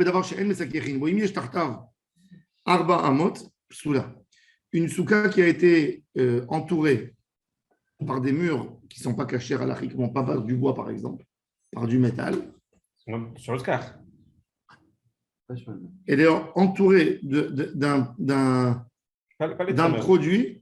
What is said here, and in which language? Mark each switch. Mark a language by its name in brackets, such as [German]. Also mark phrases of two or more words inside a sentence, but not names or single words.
[Hebrew] בדבר שאין מסככין בו, אם יש תחתיו 4 אמות, פסולה. [French] Une souka qui a été entourée par des murs qui ne sont pas cachés halachiquement, pas par du bois par exemple, par du métal. Sur le scar. Elle est entourée d'un produit.